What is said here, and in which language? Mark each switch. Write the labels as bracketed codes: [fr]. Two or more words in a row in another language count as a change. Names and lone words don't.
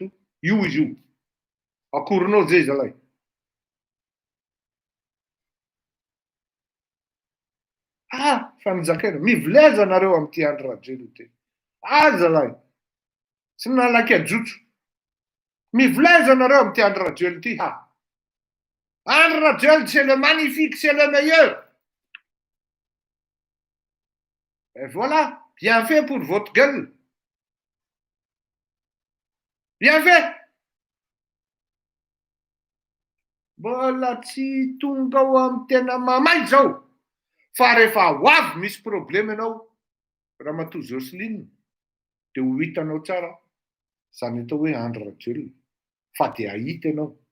[mg] Io izy io. Akorinao zay zalahy. Fa nizakaina. Mivileza nareo amin'ity andro rajelo ty. Zalahy. Tsy nalaky ajotso. Mivileza nareo amin'ity andro rajelo ty. Andro rajelo, [fr] c'est le magnifique, c'est le meilleur. Et voilà, bien fait pour votre gueule. Bien fait. [mg] Mbola tsy tonga ao amin'ny tena mamay zao. Fa rehefa ho avy misy problème ianao, Ramatoa Jocelyne, dia ho hitanao tsara. Zany atao hoe andro rajelo. Fa dia ahita ianao.